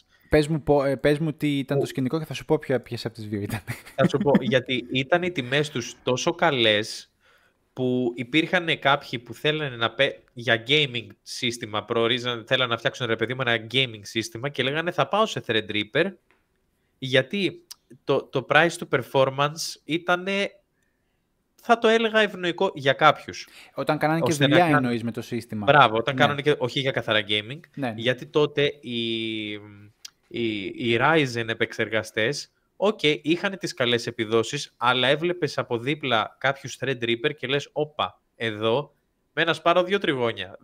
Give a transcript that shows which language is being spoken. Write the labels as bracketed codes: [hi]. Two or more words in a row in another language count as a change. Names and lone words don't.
[el] Πες μου τι ήταν το σκηνικό και θα σου πω ποιες από τις δύο ήταν. Θα σου πω, γιατί ήταν οι τιμές τους τόσο καλές που υπήρχαν κάποιοι που θέλανε για gaming σύστημα, θέλανε να φτιάξουν, ρε παιδί μου, ένα gaming σύστημα και λέγανε θα πάω σε Threadripper γιατί το [en] price to performance [el] ήταν, θα το έλεγα, ευνοϊκό για κάποιους. Όταν κάνανε και δουλειά εννοείς με το σύστημα. Μπράβο, όταν κάνανε και όχι για καθαρά gaming, γιατί τότε οι Ryzen επεξεργαστές είχαν τις καλές επιδόσεις, αλλά έβλεπες από δίπλα κάποιους Threadripper και λες, όπα, εδώ με να σπάρω 2 τριγώνια.